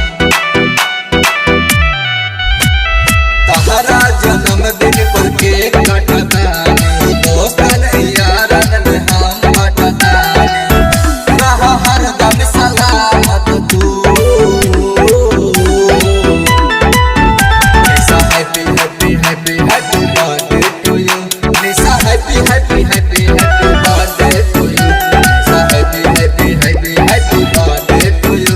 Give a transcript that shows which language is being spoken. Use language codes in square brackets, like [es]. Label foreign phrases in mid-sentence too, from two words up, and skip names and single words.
[bho] तहरा जन्मदिन पर केक कटतानी, दोस्तन यारन में हम भटकानी। रह हरदम सलामत तू, निशा [en] happy happy happy happy birthday to you. निशा happy happy happy happy birthday to you. निशा happy happy happy happy birthday to you.